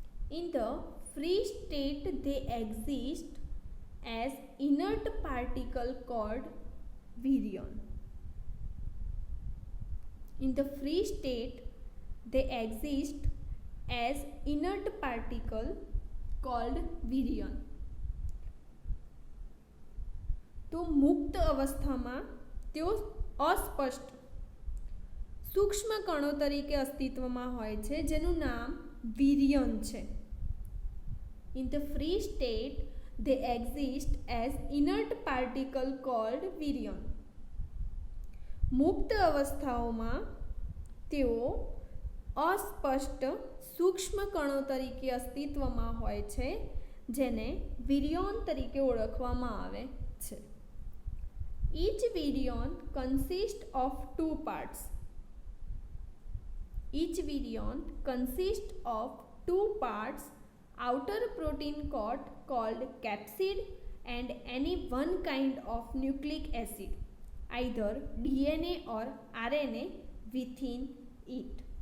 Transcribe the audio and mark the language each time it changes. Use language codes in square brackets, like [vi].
[en] In the free state they exist as inert particle called virion. In the free state they exist as inert particle called virion. [gu] તો મુક્ત અવસ્થામાં તેઓ અસ્પષ્ટ સૂક્ષ્મ કણો તરીકે અસ્તિત્વમાં હોય છે, જેનું નામ વિરિયન છે. [en] In the free state they exist as inert particle called virion. [gu] મુક્ત અવસ્થાઓમાં તેઓ અસ્પષ્ટ સૂક્ષ્મ કણો તરીકે અસ્તિત્વમાં હોય છે, જેને વિરિયોન તરીકે ઓળખવામાં આવે છે. [en] Each virion consists of two parts. Each virion consists of two parts: outer protein coat called capsid and any one kind of nucleic acid, either DNA or RNA within it.